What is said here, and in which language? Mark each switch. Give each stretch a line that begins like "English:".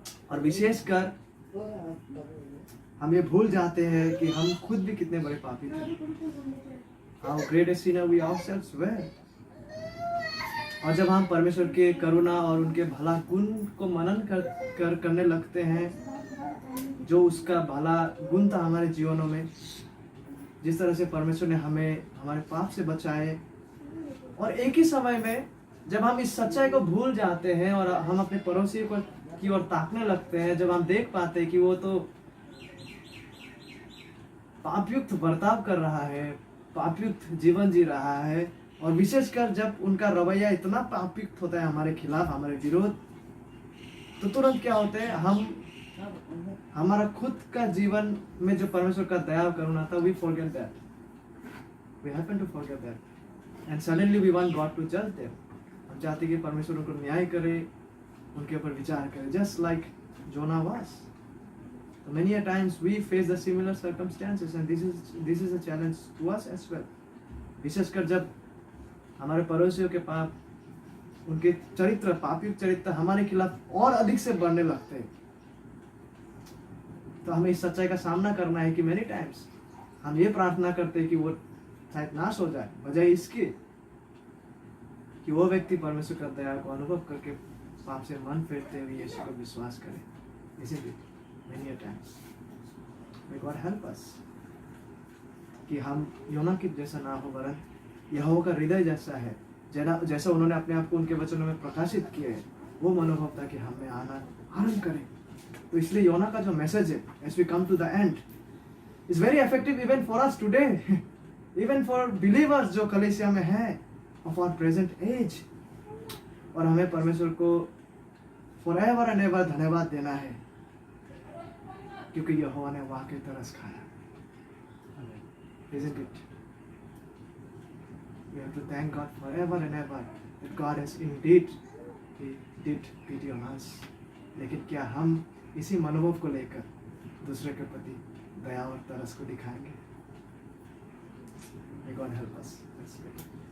Hindi: और विशेषकर हम ये भूल जाते हैं कि हम खुद भी कितने बड़े पापी थे।
English: How great a sinner we ourselves were।
Hindi: और जब हम परमेश्वर के करुणा और उनके भला गुण को मनन करने लगते हैं, जो उसका भला गुण था हमारे जीवनों में, जिस तरह से परमेश्वर ने हमें हमारे पाप से बचाए, और एक ही समय में जब हम इस सच्चाई को भूल जाते हैं और हम अपने पड़ोसी को की ओर ताकने लगते हैं, जब हम देख पाते हैं कि वो तो पापयुक्त बर्ताव कर रहा है, पापयुक्त जीवन जी रहा है, और विशेषकर जब उनका रवैया इतना पापयुक्त होता है हमारे खिलाफ, हमारे विरोध, तो तुरंत क्या होता है, हमारा खुद का जीवन में जो परमेश्वर का दया और करुणा था,
English: we forget that, we happen to forget that, and suddenly we want God to judge them।
Hindi: हम चाहते कि परमेश्वर उनको न्याय करे, उनके ऊपर विचार करे,
English: just like Jonah was। So many a times we face the similar circumstances, and this is a challenge to us as well।
Hindi: विशेषकर जब हमारे पड़ोसियों के पाप, उनके चरित्र, पापयुक्त चरित्र हमारे खिलाफ और अधिक से बढ़ने लगते हैं, तो हमें इस सच्चाई का सामना करना है कि
English: many times
Hindi: हम ये प्रार्थना करते हैं कि वो शायद नाश हो जाए, बजाय इसके कि वो व्यक्ति परमेश्वर का दया को अनुभव करके पाप से मन फेरते हुए यीशु को विश्वास करे। इसीलिए
English: many times may God help us
Hindi: कि हम योना के जैसा ना हो, वरन यहोवा का हृदय जैसा है, जैसा उन्होंने अपने आप को उनके वचनों में प्रकाशित किया है, वो मनोभाव था कि हमें आनंद करें। तो इसलिए योना का जो मैसेज है,
English: as we come to the end, is very effective even for us today, even for believers
Hindi: जो कलीसिया में है
English: Of our present age.
Hindi: और हमें परमेश्वर को
English: forever and ever
Hindi: धन्यवाद देना है क्योंकि यहोवा ने वाकई तरस खाया।
English: Isn't it? We have to thank God forever and ever that God has indeed He did pity on us.
Hindi: लेकिन क्या हम इसी मनोभाव को लेकर दूसरे के प्रति दया और तरस को दिखाएंगे?
English: May God help us. Let's pray.